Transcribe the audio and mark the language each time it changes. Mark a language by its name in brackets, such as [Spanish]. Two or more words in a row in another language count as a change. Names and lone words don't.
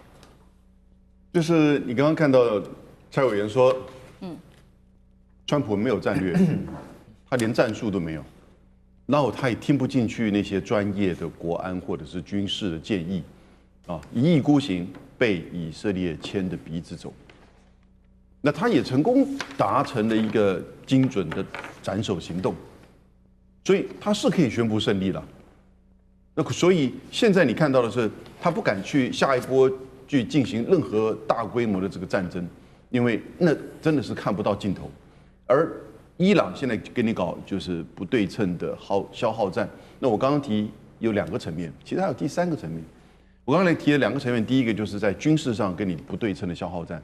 [Chinese] 就是你剛剛看到蔡委員說，川普沒有戰略，他連戰術都沒有，然後他也聽不進去那些專業的國安或者是軍事的建議，一意孤行， 被以色列牽着鼻子走。那他也成功達成了一個精準的斬首行動，所以他是可以宣布勝利了。那所以現在你看到的是，他不敢去下一波去進行任何大規模的這個戰爭，因為那真的是看不到盡頭。而伊朗現在跟你搞就是不對稱的消耗戰。那我剛剛提有2個層面，其實還有第3個層面。我剛才提了2個層面，第一個就是在軍事上跟你不對稱的消耗戰。